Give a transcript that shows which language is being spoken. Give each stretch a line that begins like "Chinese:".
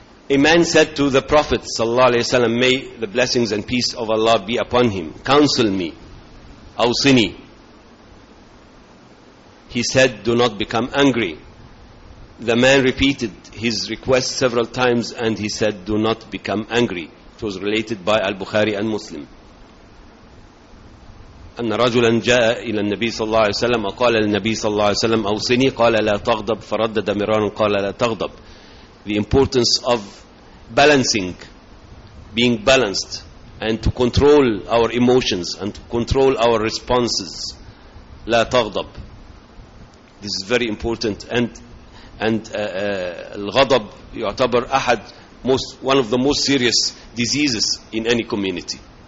English: A man said to the Prophet sallallahu alaihi wasallam, may the blessings and peace of Allah be upon him, counsel me, awsini. He said, do not become angry. The man repeated his request several times and he said, do not become angry. It was related by Al-Bukhari and Muslim.
Arabic: أن رجلا جاء إلى النبي صلى الله عليه وسلم وقال للنبي صلى الله عليه وسلم أوصني، قال لا تغضب، فردد مرارا قال لا تغضب.
English: The importance of balancing, being balanced, and to control our emotions and to control our responses.
Arabic: لا تغضب.
English: This is very important.
Arabic: الغضب يعتبر أحد
English: most, one of the most serious diseases in any community.